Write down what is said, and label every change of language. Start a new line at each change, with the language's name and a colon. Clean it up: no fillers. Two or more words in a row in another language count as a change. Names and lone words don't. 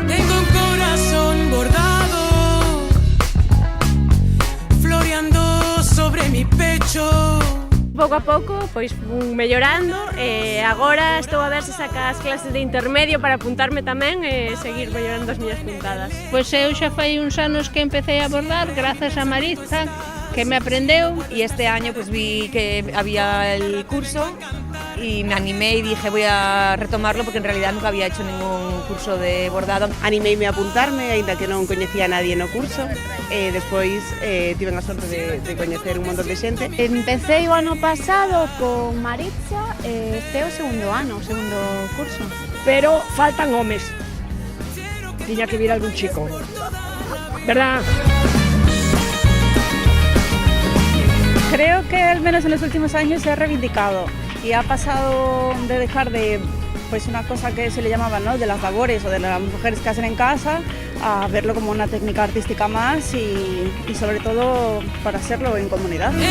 Spanish: Tengo un corazón bordado, floreando sobre mi pecho.
Galician: Pouco a pouco, pois mellorando, e agora estou a ver se saca as clases de intermedio para apuntarme tamén e seguir mellorando as miñas puntadas. Pois eu xa fai uns anos que empecé a bordar, grazas a Maritza, que me aprendeu.
Spanish: Y este año pues vi que había el curso y me animé y dije voy a retomarlo porque en realidad nunca había hecho ningún curso de bordado.
Galician: Animeime a apuntarme, aínda que non coñecía a nadie no curso. Despois tive a sorte de coñecer un montón de xente. Empecé o ano pasado con Maritza, este é o segundo ano, o segundo curso. Pero faltan homes. Tiña que vir algún chico.
Spanish: ¿Verdad? Creo que al menos en los últimos años se ha reivindicado y ha pasado de dejar de pues una cosa que se le llamaba, ¿no?, de las labores o de las mujeres que hacen en casa, a verlo como una técnica artística más y sobre todo para hacerlo en comunidad.